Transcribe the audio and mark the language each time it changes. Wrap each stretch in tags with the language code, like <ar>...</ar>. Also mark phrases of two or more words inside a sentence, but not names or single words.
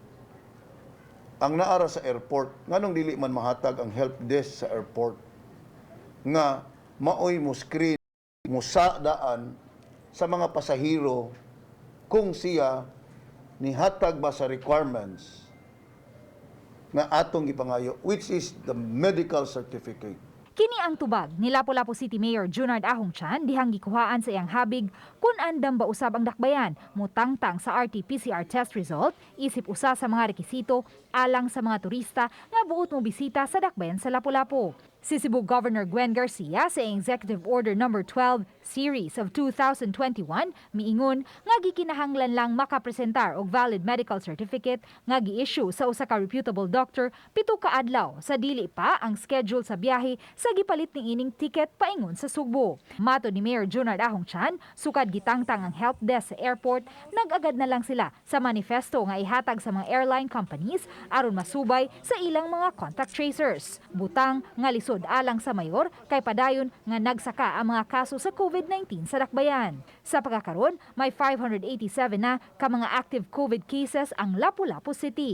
<ceb>Ang naara sa airport, nganong dili man mahatag ang</ceb> <en>help desk</en> <ceb>sa airport nga maoy mo screen mo sadaan sa mga pasahero kung siya nihatag ba sa requirements nga atong gipangayo,</ceb> <en>which is the medical certificate.</en> <ceb>Kini ang tubag ni Lapu-Lapu City Mayor Junard Ahongchan dihang gikuhaan sa iyang habig kung andam ba usab ang dakbayan mutangtang sa RT-PCR</ceb> <en>test result</en> <ceb>isip usa sa mga rekisito alang sa mga turista nga buot mo bisita sa dakbayan sa Lapu-Lapu. Si Cebu Governor Gwen Garcia sa Executive Order No. 12 Series of 2021 miingon nga gikinahanglan lang makapresentar og</ceb> <en>valid medical certificate</en> <ceb>nga gi-issue sa usa ka</ceb> <en>reputable doctor</en> <ceb>7 ka adlaw sa dili pa ang schedule sa biyahe sa gipalit ning ining ticket paingon sa Sugbo. Mato ni Mayor Junard Ahongchan, sukad gitangtang ang</ceb> <en>help desk</en> <ceb>sa airport, nag-agad na lang sila sa manifesto nga ihatag sa mga</ceb> <en>airline companies</en> <ceb>aron masubay sa ilang mga</ceb> <en>contact tracers.</en> <ceb>Butang nga lisod alang sa mayor kay padayon nga nagsaka ang mga kaso sa COVID-19 sa dakbayan. Sa pagkakaroon, may 587 na ka mga</ceb> <en>active COVID cases</en> <ceb>ang Lapu-Lapu City.</ceb>